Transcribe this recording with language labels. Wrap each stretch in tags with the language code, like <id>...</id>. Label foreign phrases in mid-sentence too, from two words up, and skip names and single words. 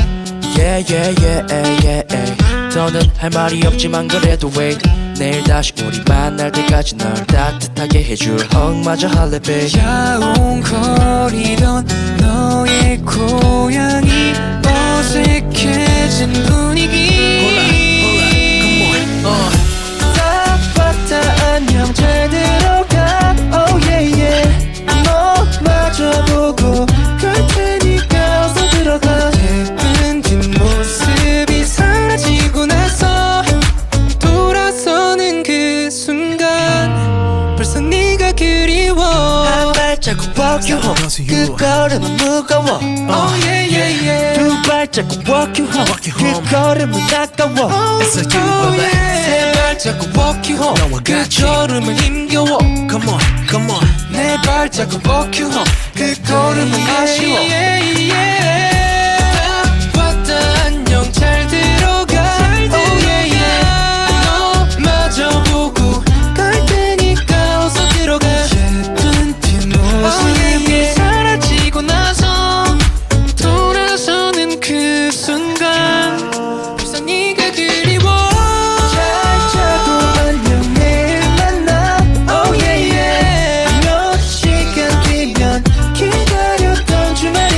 <en>yeah yeah yeah yeah yeah</en> <ko>더는 할 말이 없지만 그래도 wait 내일 다시 우리 만날 때까지 널 따뜻하게 해줄 헉마저 할래 babe 야옹거리던 너의 고향이 어색해진 분위기 딱 봤다 안녕 잘 들어가</ko> <en>oh yeah yeah</en> <ko>너 마주보고 갈 테니까 어서 들어가 예쁜 뒷모습이 사라지고 나서 돌아서는 그 순간 벌써 네가 그리워 한 발자국</ko> <en>walk you home</en> <ko>그 걸음은 무거워</ko> <en>Oh yeah yeah yeah</en> <ko>두 발자국</ko> <en>walk you home</en> <ko>그 걸음은 아까워</ko> <en>It's a you baby</en> <ko>세 발자국</ko> <en>walk you home</en> <ko>그 걸음은 힘겨워</ko> <en>Come on come on</en> <ko>내 발자국</ko> <en>walk you home</en> <ko>그 걸음은 아쉬워 딱 왔다 안녕 잘 들어가</ko> <en>Oh yeah yeah</en> <ko>너 마주보고 갈 테니까 어서 들어가 예쁜 뒷모습이 사라지고 나서 돌아서는 그 순간 벌써 네가 그리워 잘 자고 안녕 내일 만나</ko> <en>Oh yeah yeah</en> <ko>몇 시간 뒤면 기다렸던 주</ko>